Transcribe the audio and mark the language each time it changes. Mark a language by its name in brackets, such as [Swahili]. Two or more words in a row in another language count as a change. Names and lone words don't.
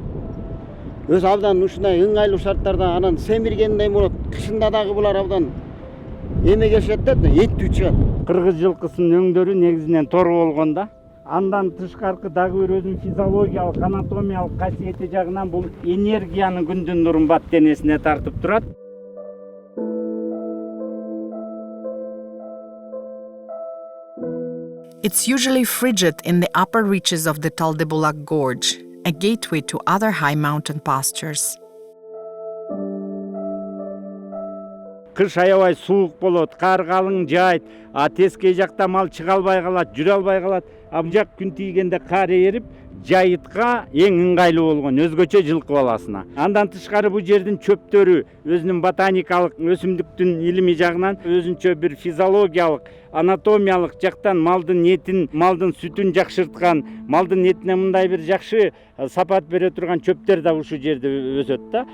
[Kyrgyz] Өз абдан ушундай ыңгайлуу шарттарда анан семиргендей болот. Кышында дагы булар абдан эме келишет да, эттүү чыгат. Кыргыз жылкысынын өңдөрү негизинен тор болгон да. Андан тышкаркы дагы бир өзүнүн физиологиялык, анатомиялык касиети жагынан бул энергияны күндүн нурун бат денесине тартып турат. [English] It's usually frigid in the upper reaches of the Taldebulak Gorge, a gateway to other high mountain pastures. [Kyrgyz] Кыш аябай суук болот, кар калың жаайт, тескей жакта мал чыга албай калат, жүрө албай калат. Жак күн тийгенде кар эрип, жайытка эң ыңгайлуу болгон өзгөчө жылкы баласына. Андан тышкары бул жердин чөптөрү өзүнүн ботаникалык, өсүмдүктүн илими жагынан өзүнчө бир физиологиялык, анатомиялык жактан малдын этин, малдын сүтүн жакшырткан, малдын этине мындай бир жакшы сапат бере турган чөптөр да ушул жерде өсөт да.